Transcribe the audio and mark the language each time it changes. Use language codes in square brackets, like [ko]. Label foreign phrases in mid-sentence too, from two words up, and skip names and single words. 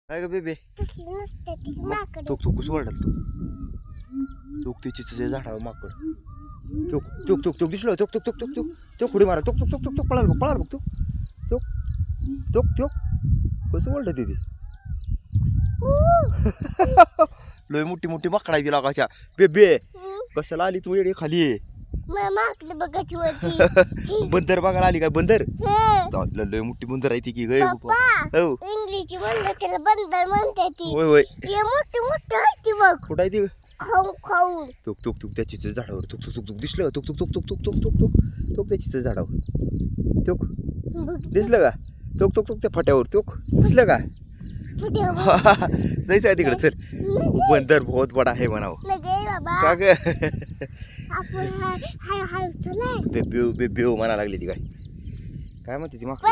[mr] काय ग बेबे तसलं नसतं ती माकड. तो तू कसं वाढल तू तिची झाडावर माकड तुक तुक तुक तुक दिसलो तुक तुक तुक तुक तुक तुक उडी मारा तुक तुक तुक तुक तुक पळाल बघ तुक तुक तुक तुक कसं वाढलं तिथे लय मोठी मोठी माकडा आहे तिला कशा बेबे कशाला आली तू येडे खाली माकड बघायची होती. बंदर बघायला आली काय बंदर हं. लय मोठी बंदर आहे ती की गय पप्पा, हो इंग्लिश म्हणलं त्याला बंदर म्हणते ती. होय होय हे मोठी मोठी आहे ती बघ. कुठं आहे ती खाऊन खाऊन. तुक तुक तुक त्याची झाडावर तुक तुक तुक तुक दिसलं तुक तुक तुक तुक तुक तुक तुक तुक तुक त्याची झाडावर तुक बघ दिसलं का तुक तुक तुक त्या फाट्यावर तुक दिसलं का फुट्या बघ. जायचं आहे तिकडे चल [hi] बंदर बहुत बडा [mr] आहे म्हणावं लगे बाबा. का ग आपण हाय हाय चलाय. बेबेव बेबेव म्हणा लागली ती काय म्हणते ती मग